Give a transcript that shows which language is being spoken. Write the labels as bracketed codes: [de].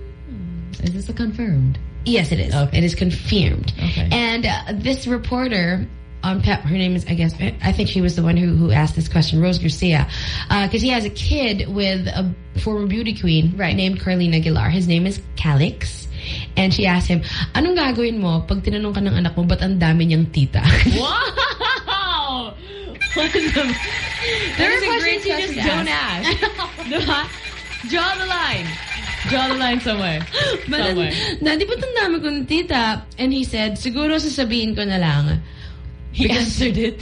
[en] Mm. Is this a confirmed? Yes, it is. Okay. It is confirmed. Okay. And this reporter on PEP, her name is, I guess, I think she was the one who asked this question, Rose Garcia, because he has a kid with a former beauty queen named Carlina Aguilar. His name is Calix. And she asked him, [tl] anong gagawin mo pag tinanong ka ng anak mo, ba't ang dami niyang tita? [en] Wow! There are questions you just don't ask. Draw the line. Draw the line somewhere. Somewhere. And he said, [tl] siguro sasabihin ko na lang. [en] He answered it.